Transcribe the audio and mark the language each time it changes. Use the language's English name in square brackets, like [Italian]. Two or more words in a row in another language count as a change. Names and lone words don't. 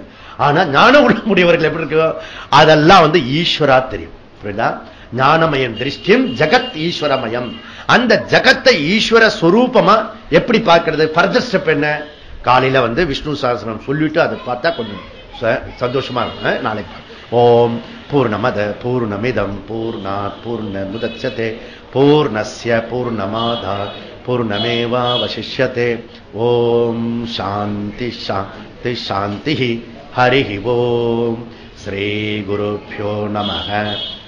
[Tamil] ஆனா ஞான உள்ளம் உடையவர்கள் எப்படி இருக்கு, அதெல்லாம் ஈஸ்வரா தெரியும். புரியுதா? [Sanskrit] ज्ञानमयं दृश्यं जगत् ईश्वरमयं. [Tamil] அந்த ஜகத்தை ஈஸ்வர ஸ்வரூபமா எப்படி பார்க்கிறது? [English] further step [Tamil] என்ன? காலையில விஷ்ணு சஹஸ்ரநாமம் சொல்லிட்டு அதை பார்த்தா கொஞ்சம் சந்தோஷமா இருக்கும். [Sanskrit] நாளைக்கு ॐ पूर्णमद पूर्णमिदं पूर्णात् पूर्णमुदच्यते पूर्णस्य पूर्णमादात् पूर्णमेवावशिष्यते. ॐ शान्ति शान्ति शान्ति. हरि ॐ। श्री गुरुभ्यो नमः.